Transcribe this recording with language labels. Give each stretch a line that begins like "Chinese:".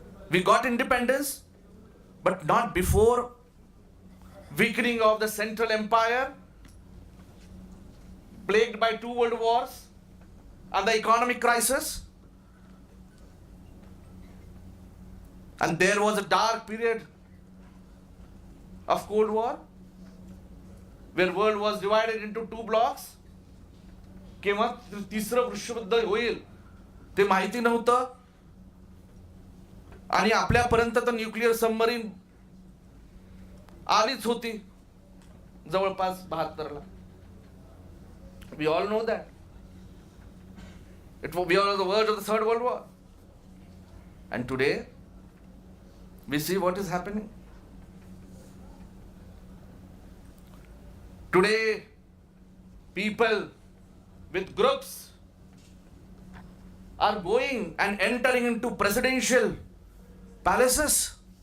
English: We got independence, but not before weakening of the Central Empire, plagued by 2 world wars and the economic crisis. And there was a dark period of Cold War, where world was divided into 2 blocks.
Marathi: केव्हा तिसरं विश्वयुद्ध होईल ते माहिती नव्हतं. आणि आपल्यापर्यंत तर न्यूक्लिअर सबमरीन आलीच होती जवळपास 72ला.
English: We all know that. We are on the verge of the Third World War. And today, we see what is happening. Today, people with groups are going and entering into presidential palaces.